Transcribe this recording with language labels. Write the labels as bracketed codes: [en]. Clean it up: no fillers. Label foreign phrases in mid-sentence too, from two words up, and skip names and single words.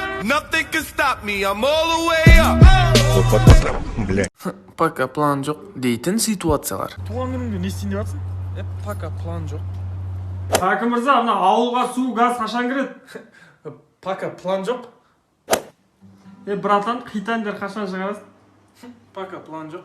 [en] Nothing can stop me, I'm all the way up. [ru] Бля. [kk] Пока план жоқ дейтін ситуациялар. Туған күніңде не істейін деп жатсың? Пока план жоқ. Хакім мырза, мына ауылға су, газ қашан кіреді? Пока план жоқ. Братан, қитандер қашан шығарасың? Пока план жоқ.